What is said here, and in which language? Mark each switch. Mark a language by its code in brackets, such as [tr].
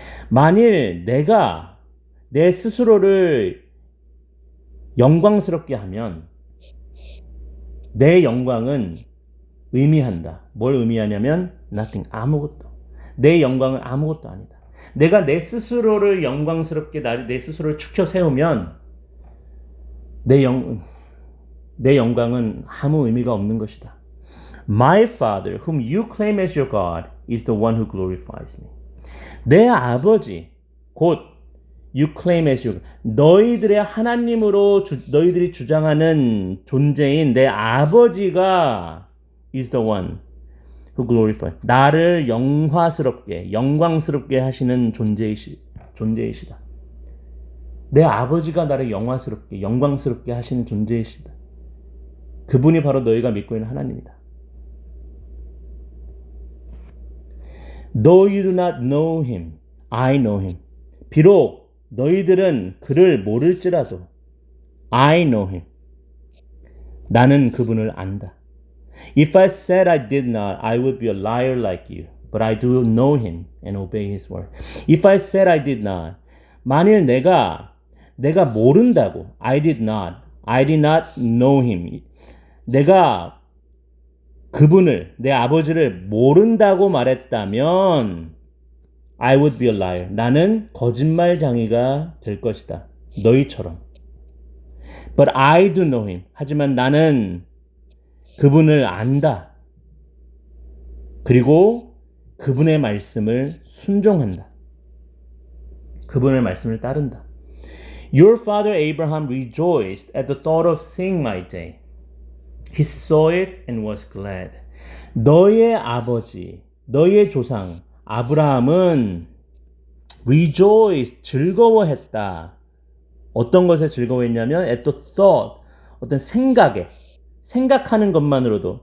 [ko] 만일 내가 내 스스로를 영광스럽게 하면 내 영광은 의미한다. 뭘 의미하냐면 nothing, 아무것도. 내 영광은 아무것도 아니다. 내가 내 스스로를 영광스럽게 내 스스로를 축혀 세우면 내 영광은 아무 의미가 없는 것이다. [en] My Father, whom you claim as your God, is the one who glorifies me. [ko] 내 아버지, 곧 [en] you claim as your God, [ko] 너희들의 하나님으로 너희들이 주장하는 존재인 내 아버지가 [en] is the one who glorifies. [ko] 나를 영광스럽게 하시는 존재이시다. 내 아버지가 나를 영광스럽게 하시는 존재이시다. 그분이 바로 너희가 믿고 있는 하나님이다. [en] Though you do not know him, I know him. [ko] 비록 너희들은 그를 모를지라도 [en] I know him. [ko] 나는 그분을 안다. [en] If I said I did not, I would be a liar like you. But I do know him and obey his word. If I said I did not, [ko] 만일 내가 모른다고, [en] I did not know him. [ko] 내가 그분을, 내 아버지를 모른다고 말했다면 [en] I would be a liar. [ko] 나는 거짓말쟁이가 될 것이다. 너희처럼. [en] But I do know him. [ko] 하지만 나는 그분을 안다. 그리고 그분의 말씀을 순종한다. 그분의 말씀을 따른다. [en] Your father Abraham rejoiced at the thought of seeing my day. He saw it and was glad. [ko] 너의 아버지, 너의 조상 아브라함은 rejoiced, 즐거워했다. 어떤 것에 즐거워했냐면 [en] at the thought, [ko] 어떤 생각하는 것만으로도.